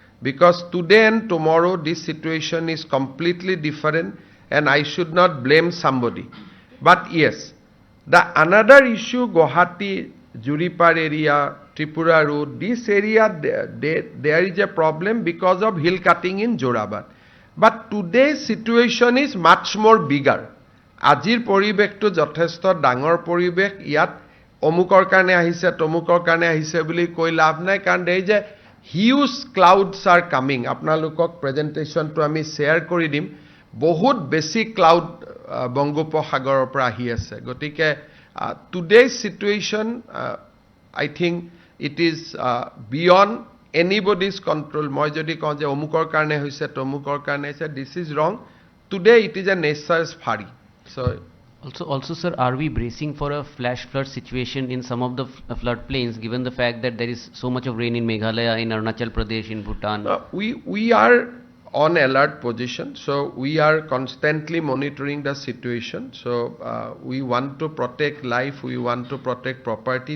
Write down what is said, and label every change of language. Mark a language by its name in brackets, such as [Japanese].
[English] Because today and tomorrow this situation is completely different and I should not blame somebody. But yes, the another issue, Guwahati, Juripar area, Tripura Road, this area there is a problem because of hill cutting in Jorabad. But today's situation is much more bigger. [Assamese] আজিৰ পৰিৱেশটো যথেষ্ট ডাঙৰ পৰিৱেশ ইয়াত অমুকৰ কাৰণে আহিছে তমুকৰ কাৰণে আহিছে বুলি কৈ লাভ নাই কাৰণ [English] there is a huge clouds are coming [Assamese] আপোনালোকক প্ৰেজেন্টেচনটো আমি শ্বেয়াৰ কৰি দিম বহুত বেছি ক্লাউড বংগোপসাগৰৰ পৰা আহি আছে গতিকে [English] today's situation I think it is beyond anybody's control [Assamese] মই যদি কওঁ যে অমুকৰ কাৰণে হৈছে [English] তমুকৰ কাৰণে হৈছে this is wrong today it is a nature's fury so Also, sir, are we bracing for a flash flood situation in some of the flood plains, given the fact that there is so much of rain in Meghalaya, in Arunachal Pradesh, in Bhutan? We are on alert position, so we are constantly monitoring the situation. So we want to protect life, we want to protect property.